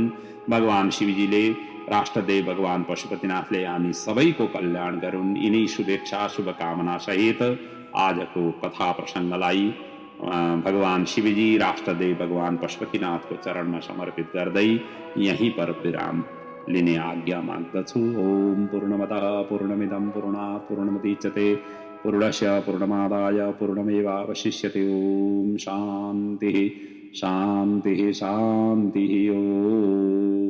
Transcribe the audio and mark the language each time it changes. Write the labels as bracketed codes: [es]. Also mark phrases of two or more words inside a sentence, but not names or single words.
[ne] भगवान शिवजीले, राष्ट्रदेव भगवान पशुपतिनाथले हामी सबैको कल्याण गरून्। यिनै शुभेच्छा शुभकामना सहित आजको कथा प्रसङ्गलाई भगवान शिवजी, राष्ट्रदेव भगवान पशुपतिनाथको चरणमा समर्पित गर्दै यहीं पर विराम लिने आज्ञा माग्दछु। [sa] ओम पूर्णमतः पूर्णमिदं पूर्णात् पूर्णमुदच्यते पूर्णस्य पूर्णमादाय पूर्णमेवावशिष्यते। ओम शान्तिः शान्तिः शान्तिः। ओम।